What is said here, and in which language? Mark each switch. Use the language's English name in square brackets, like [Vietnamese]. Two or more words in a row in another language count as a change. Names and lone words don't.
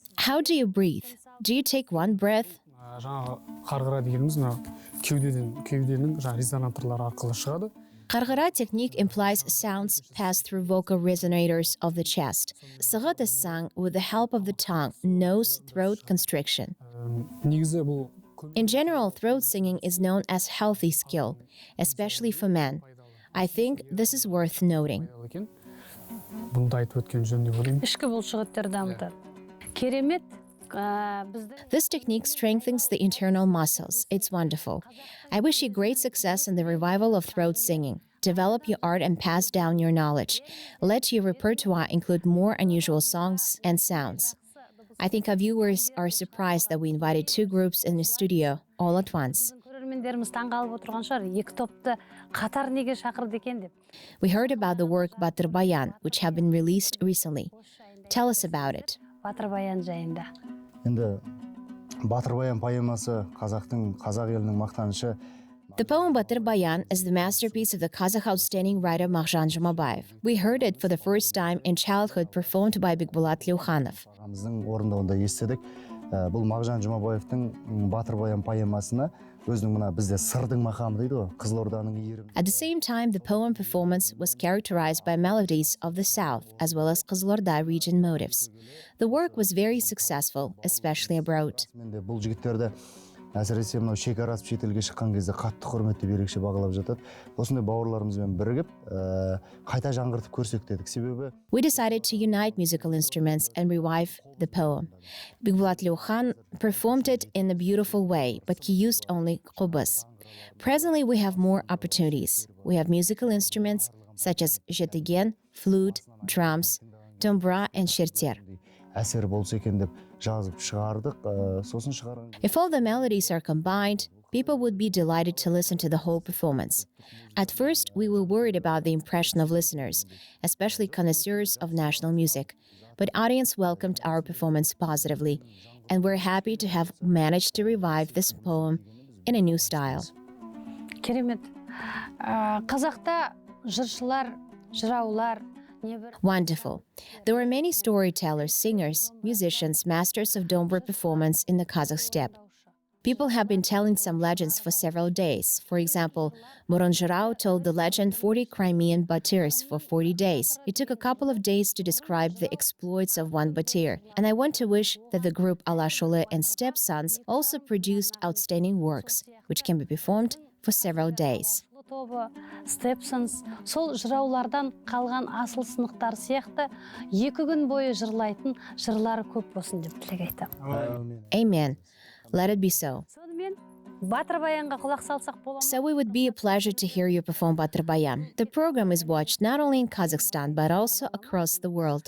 [English] How do you breathe? Do you take one breath? [Kazakh] Жаңағы қарғыра дегеніміз кеуденің резонаторлары арқылы шығады. [English] Qarg'ira technique implies sounds passed through vocal resonators of the chest. Sagut is sung with the help of the tongue, nose, throat constriction. [Kazakh] Негізі бұл [English] In general, throat singing is known as healthy skill, especially for men. I think this is worth noting. [Kazakh] екен. Бұны да айтып өткен жөн деп ойлаймын. Ішкі бұлшықеттер дамытады. Керемет. Бізді [English] This technique strengthens the internal muscles. It's wonderful. I wish you great success in the revival of throat singing. Develop your art and pass down your knowledge. Let your repertoire include more unusual songs and sounds. I think our viewers are surprised that we invited 2 groups in the studio all at once. [Kazakh] көрермендеріміз таңғалып отырған шығар. 2 топты қатар неге шақырды екен деп. [English] We heard about the work Batır Bayan, which have been released recently. Tell us about it. [Kazakh] Батыр баян жайында. Енді Батыр баян поэмасы қазақ елінің мақтанышы. [English] The poem Batır Bayan is the masterpiece of the Kazakh outstanding writer Maghjan Jumabayev. We heard it for the first time in childhood performed by Bigbulat Lyukhanov. [Kazakh] Ағамыздың орындауында естідік. Бұл Мағжан Жұмабаевтың Батыр баян поэмасына өзінің мына бізде сырдың мақамы дейді ғой, Қызылорданың иірім. [English] At the same time, the poem performance was characterized by melodies of the south as well as Kızılorda region motifs. The work was very successful, especially abroad. [Kazakh] Менде бұл жігіттерді әсіресе мынау шекара асып шетелге шыққан кезде қатты құрметтеп ерекше бағалап жатады. Осындай бауырларымызбен бірігіп, қайта жаңғыртып көрсек дедік. Себебі [English] We decided to unite musical instruments and revive the poem. Bigbulat Lyukhan performed it in a beautiful way, but he used only khubaz. Presently, we have more opportunities. We have musical instruments such as jetigen, flute, drums, dombra, and shirter. [Kazakh] әсер болса екен деп жазып шығардық. Сосын шығарған. [English] If all the melodies are combined, people would be delighted to listen to the whole performance. At first, we were worried about the impression of listeners, especially connoisseurs of national music. But audience welcomed our performance positively, and we're happy to have managed to revive this poem in a new style. [Kazakh] Керемет. Қазақта жыршылар, жыраулар, [English] Wonderful. There were many storytellers, singers, musicians, masters of dombre performance in the Kazakh steppe. People have been telling some legends for several days. For example, Muron Jurao told the legend 40 Crimean Batirs for 40 days. It took a couple of days to describe the exploits of one Batir. And I want to wish that the group Alash Uly and Steppe sons also produced outstanding works, which can be performed for several days. [Kazakh] Степсонс, сол жыраулардан қалған асыл сынықтар сияқты 2 күн бойы жырлайтын жырлары көп болсын деп тілек айтамын. [English] Amen. Let it be so. [Kazakh] Сонымен Батыр баянға құлақ салсақ бола ма? [English] So it would be a pleasure to hear you perform Batır Bayan. The program is watched not only in Kazakhstan but also across the world.